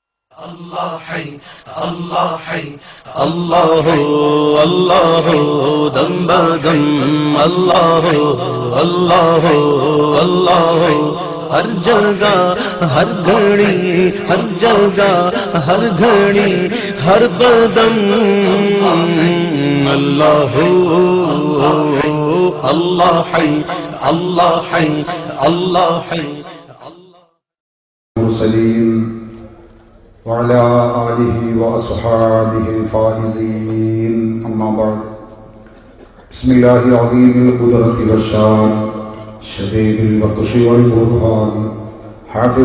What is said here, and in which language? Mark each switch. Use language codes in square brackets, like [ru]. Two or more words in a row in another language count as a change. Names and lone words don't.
[ur] اللہ ہے، اللہ ہے، اللہ ہو، اللہ ہو، دمادم، اللہ ہو، اللہ ہو، اللہ ہو، ہر جگہ، ہر گھڑی، ہر جگہ، ہر گھڑی، ہر قدم، اللہ ہو، اللہ ہے، اللہ ہے، اللہ ہے. [ar] وعلى آله وأصحابه الفائزين أما بعد بسم الله العظيم القدرة والشان شديد البطش والبرهان حافظ